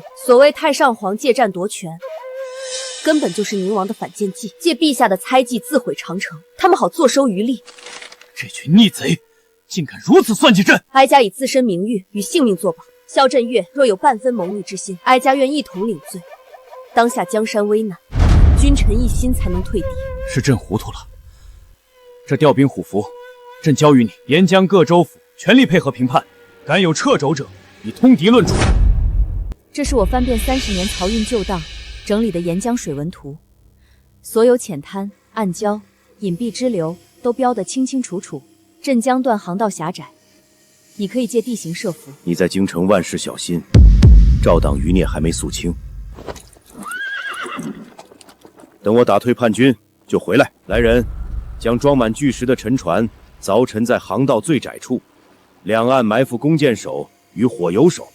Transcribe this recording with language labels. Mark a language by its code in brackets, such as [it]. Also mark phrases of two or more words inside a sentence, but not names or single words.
[zh] 所謂太上皇借戰奪權，根本就是寧王的反間計，借陛下的猜忌自毀長城，他們好坐收漁利。這群逆賊竟敢如此算計朕！哀家以自身名譽與性命作保，蕭振岳若有半分謀逆之心，哀家願一同領罪。當下江山危難，君臣一心才能退敌。是朕糊涂了，这调兵虎符，朕交于你，沿江各州府全力配合平叛，敢有掣肘者，以通敌论处。这是我翻遍30年漕运旧道整理的沿江水文图，所有淺滩、暗礁、隱蔽支流都標得清清楚楚。镇江段航道狹窄，你可以借地形設伏。你在京城萬事小心，趙黨餘孽還沒肅清。等我打退叛軍就回來。來人，將裝滿巨石的沉船鑿沉在航道最窄處，兩岸埋伏弓箭手與火油手。